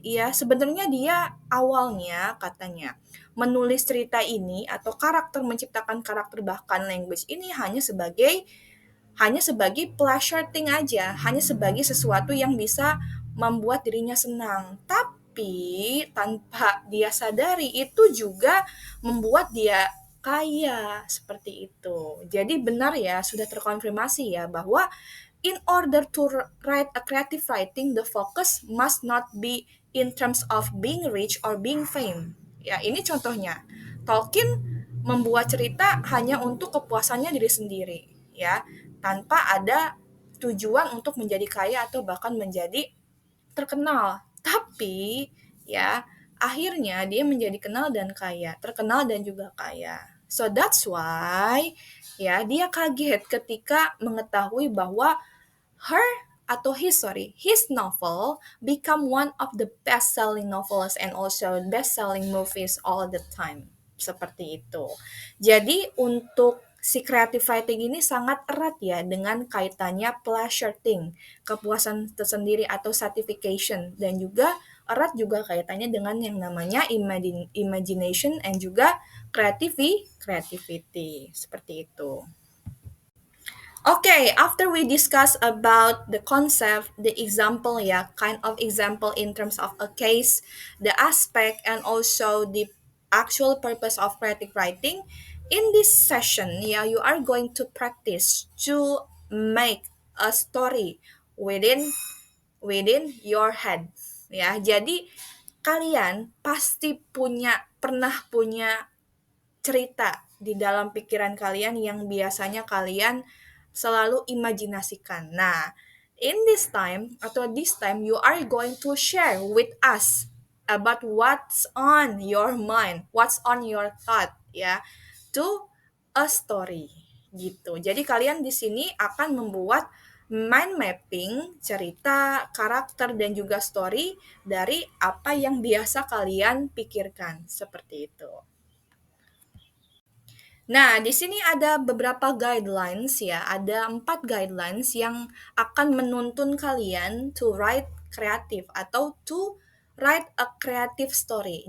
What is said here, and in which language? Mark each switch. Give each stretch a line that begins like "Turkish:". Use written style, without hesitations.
Indonesian: Ya, sebenarnya dia awalnya katanya menulis cerita ini atau menciptakan karakter bahkan language ini hanya sebagai
English: pleasure thing
Indonesian: aja, hanya sebagai sesuatu yang bisa membuat dirinya senang. Tapi tanpa dia sadari itu juga membuat dia kaya seperti itu. Jadi benar ya, sudah terkonfirmasi ya bahwa
English: in order to write a creative writing, the focus must not be in terms of being rich or being fame.
Indonesian: Ya, ini contohnya. Tolkien membuat cerita hanya untuk kepuasannya diri sendiri, ya, tanpa ada tujuan untuk menjadi kaya atau bahkan menjadi terkenal. Tapi, ya, akhirnya dia menjadi kenal dan kaya, terkenal dan juga kaya.
English: So that's why
Indonesian: ya dia kaget ketika mengetahui bahwa her
English: his novel become one of the best-selling novels and also best-selling movies all the time.
Indonesian: Seperti itu. Jadi untuk si creative writing ini sangat erat ya dengan kaitannya
English: pleasure thing,
Indonesian: kepuasan tersendiri atau
English: satisfaction,
Indonesian: dan juga erat juga kaitannya dengan yang namanya imagination and juga creativity seperti itu.
English: Okay, after we discuss about the concept, the example, yeah, kind of example in terms of a case, the aspect, and also the actual purpose of creative writing, in this session, yeah, you are going to practice to make a story within your head, ya.
Indonesian: Jadi kalian pasti pernah punya cerita di dalam pikiran kalian yang biasanya kalian selalu imajinasikan.
English: Nah, in this time
Indonesian: atau
English: this time you are going to share with us about what's on your mind, what's on your thought ya, to a story gitu.
Indonesian: Jadi kalian di sini akan membuat mind mapping, cerita, karakter dan juga story dari apa yang biasa kalian pikirkan seperti itu. Nah, di sini ada beberapa guidelines ya, ada 4 guidelines yang akan menuntun kalian
English: to write creative
Indonesian: atau
English: to write a creative story.